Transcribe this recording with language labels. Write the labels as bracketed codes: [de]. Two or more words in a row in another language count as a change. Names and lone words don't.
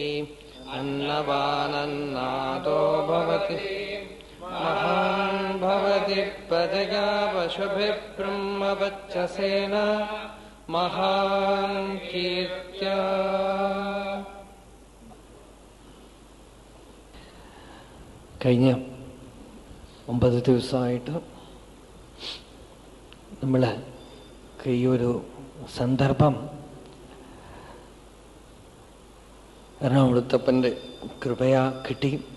[sa] अन्नवानन्नादो भवति महान् भवति प्रजया पशुभिः ब्रह्मवच्चसेन महान् कीर्त्या. [ml] കഴിഞ്ഞ 9 ദിവസമായിട്ട് നമ്മൾ ഈ ഒരു സന്ദർഭം എറണാകുളത്തപ്പൻ്റെ കൃപയാ കിട്ടി.